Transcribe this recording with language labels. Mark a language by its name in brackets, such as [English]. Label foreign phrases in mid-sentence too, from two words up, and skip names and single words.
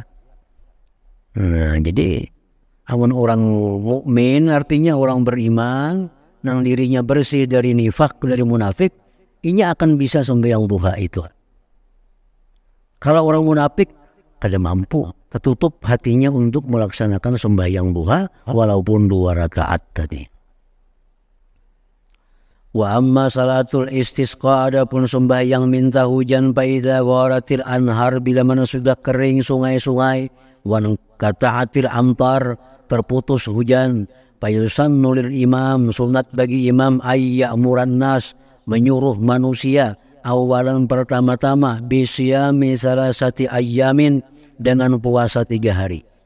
[Banjar] Nah, jadi amun orang mukmin artinya orang beriman, nang dirinya bersih dari nifak, dari munafik, inya akan bisa sembahyang duha itu. Kalau orang munafik kada mampu, tertutup hatinya untuk melaksanakan sembahyang duha walaupun 2 rakaat tadi. [Arabic] وأما صلاة الاستسقاء, [Banjar] adapun sembahyang minta hujan, [Arabic] فإذا غارت الأنهار, [Banjar] bila mana sudah kering sungai-sungai, [Arabic] وانقطعت الأمطار, [Banjar] terputus hujan, [Arabic] فيسن للإمام, [Banjar] sunat bagi imam, [Arabic] أن يأمر الناس, [Banjar] menyuruh manusia, awalan pertama-tama, [Arabic] بصيام ثلاثة أيام, [Banjar] dengan puasa 3 hari.